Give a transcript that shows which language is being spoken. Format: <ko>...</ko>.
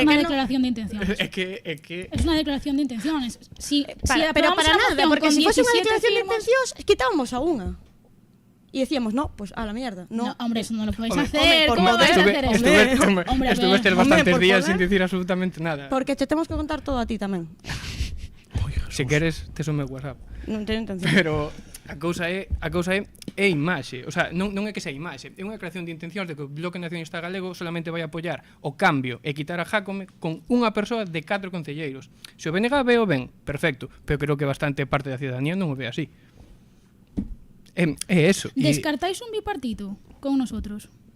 <es>es una declaración de intenciones. Es una declaración de intenciones.</es> <gl>Pero para nada, porque si fuese unha declaración de intencións, quitábamos a unha.</gl> <es>Y decíamos, no, pues a la mierda. No, hombre, eso no lo podéis hacer. ¿Cómo vais a hacer eso? Estuve bastantes días sin decir absolutamente nada. Porque te tenemos que contar todo a ti tamén.</es> <gl>Se queres, tes o meu WhatsApp. Non teño intención. Pero a cousa é imaxe, o sea, non é que sea imaxe, é unha declaración de intencións de que o Bloque Nacionalista Galego solamente vai apoiar o cambio e quitar a Jácome con unha persoa de 4 concelleiros. Se o BNG veo ben, perfecto, pero creo que bastante parte da ciudadanía non o ve así. É eso.</gl> <es>Descartáis un bipartito con nosotros.</es>